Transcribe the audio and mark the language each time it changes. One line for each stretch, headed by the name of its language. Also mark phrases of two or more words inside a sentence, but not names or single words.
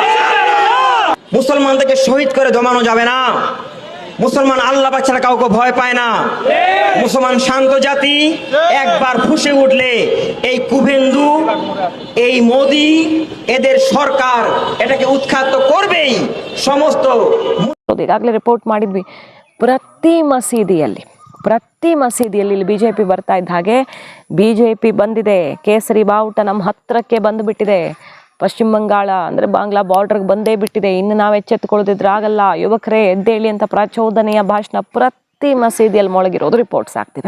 Bangla: মুসলমানদেরকে শহীদ করে দমানো যাবে না। মুসলমান আল্লাহ ছাড়া কাউকে ভয় পায় না। মুসলমান শান্ত জাতি, একবার ফুঁসে উঠলে এই কুভেন্দু, এই মোদি, এদের সরকার এটাকে উৎখাত করবেই।
Kannada: ಸಮಸ್ತ ಈಗಾಗಲೇ ರಿಪೋರ್ಟ್ ಮಾಡಿದ್ವಿ, ಪ್ರತಿ ಮಸೀದಿಯಲ್ಲಿ ಇಲ್ಲಿ BJP ಬರ್ತಾ ಇದ್ದ ಹಾಗೆ BJP ಬಂದಿದೆ, ಕೇಸರಿ ಬಾವುಟ ನಮ್ಮ ಹತ್ರಕ್ಕೆ ಬಂದುಬಿಟ್ಟಿದೆ, ಪಶ್ಚಿಮ ಬಂಗಾಳ ಅಂದರೆ ಬಾಂಗ್ಲಾ ಬಾರ್ಡರ್ಗೆ ಬಂದೇ ಬಿಟ್ಟಿದೆ, ಇನ್ನು ನಾವು ಎಚ್ಚೆತ್ತುಕೊಳ್ಳೋದಿದ್ರೆ ಆಗಲ್ಲ, ಯುವಕರೇ ಎದ್ದೇಳಿ ಅಂತ ಪ್ರಚೋದನೆಯ ಭಾಷಣ ಪ್ರತಿ ಮಸೀದಿಯಲ್ಲಿ ಮೊಳಗಿರೋದು ರಿಪೋರ್ಟ್ಸ್ ಆಗ್ತಿವೆ.